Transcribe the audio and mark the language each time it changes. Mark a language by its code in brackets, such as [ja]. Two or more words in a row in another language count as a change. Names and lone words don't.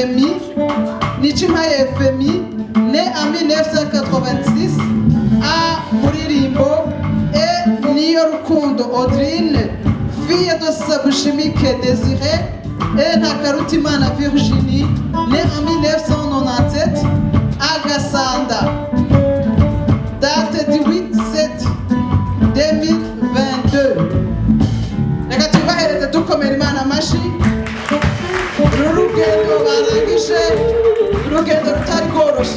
[fr] Efemi, né en 1986 à Muririmbo, et Niyorukundo Audrine, fille de Sabushimike Désiré, et Nakarutimana Virginie, née en 1997 à Gassanda, date du 8/7/2022. [rw] Reka tubahereze dukomera Imana amashi. Urugendo barangije, urugendo rutari rworoshye.